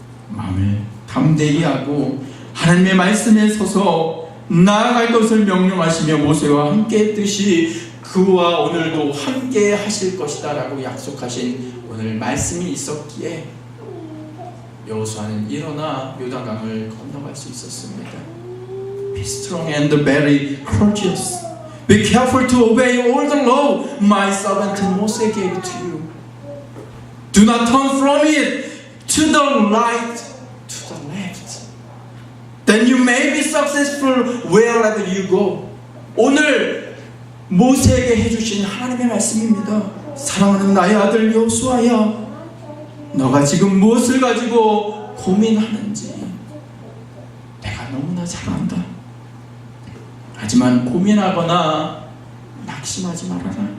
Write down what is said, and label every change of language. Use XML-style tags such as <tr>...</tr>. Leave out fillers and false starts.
<ko>마음을 담대히 하고 하나님의 말씀에 서서 나아갈 것을 명령하시며 모세와 함께 했듯이 그와 오늘도 함께 하실 것이다 라고 약속하신 오늘 말씀이 있었기에 여호수아는 일어나 요단강을 건너갈 수 있었습니다.</ko> <en>Be strong and very courageous. Be careful to obey all the law my servant Moses gave to you. Do not turn from it to the right, to the left. Then you may be successful wherever you go.</en> <ko>오늘 모세에게 해주신 하나님의 말씀입니다. 사랑하는 나의 아들 여호수아야, 너가 지금 무엇을 가지고 고민하는지 내가 너무나 잘 안다. 하지만 고민하거나 낙심하지 말아라.</ko>